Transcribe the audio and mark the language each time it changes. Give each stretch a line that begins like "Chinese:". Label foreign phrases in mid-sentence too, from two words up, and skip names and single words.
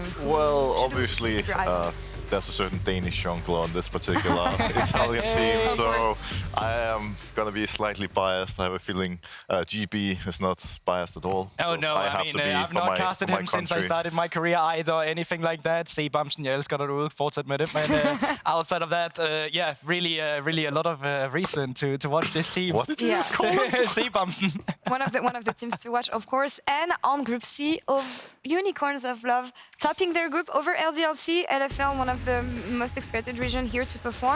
English: Well, obviously, there's a certain Danish jungler on this particular Italian team, so I am gonna be slightly biased. I have a feeling GB is not biased at all. Oh so no, I mean, I've not casted him since I started my career either, or anything like that.
Danish: Se Bamsen, jeg elsker dig derude, fortsæt med det.
English: Men outside of that, yeah, really a lot of reason to watch this team. What did you just call it?
Danish: Se Bamsen.
English: one of the teams to watch, of course. And on Group C, of Unicorns of Love, topping their group over LDLC, LFL, one of the most expected region here to perform.